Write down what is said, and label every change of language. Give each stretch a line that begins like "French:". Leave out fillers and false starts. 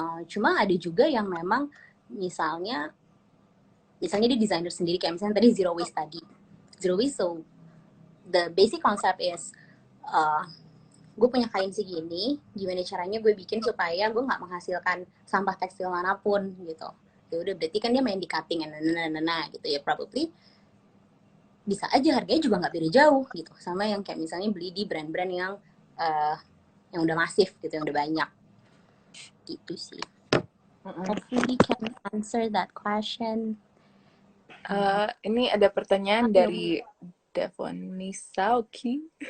Indonesian: Cuma ada juga yang memang misalnya dia desainer sendiri, kayak misalnya tadi zero waste
English: so the basic concept is
Indonesian: gue punya kain segini, gimana caranya gue bikin supaya gue nggak menghasilkan sampah tekstil manapun gitu. Ya udah, berarti kan dia main di cutting gitu ya, probably bisa aja harganya juga nggak beda jauh gitu sama yang kayak misalnya beli di brand-brand yang udah masif gitu, yang udah banyak gitu sih.
English: Hopefully can answer that question.
Indonesian: Ini ada pertanyaan dari Devon Nisauki.